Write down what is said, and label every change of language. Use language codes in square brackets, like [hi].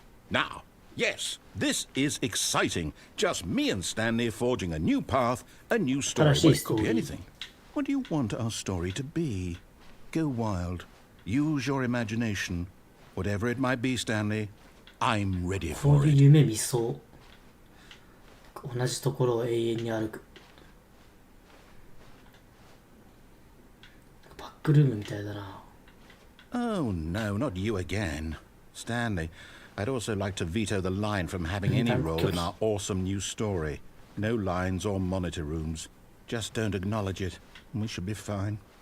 [en] Now, yes, this is exciting. Just me and Stanley forging a new path, a new story. Well, it could be anything. What do you want our story to be? Go wild. Use your imagination. Whatever it might be, Stanley, I'm ready [ja] こう [en] for [ja] いう [en] it. [ja] 夢見そう。同じところを永遠に歩く。バックルームみたいだな。 [en] Oh, no, not you again. Stanley, I'd also like to veto the line from having any role in our awesome new story. No lines or monitor rooms. Just don't acknowledge it, and we should be fine.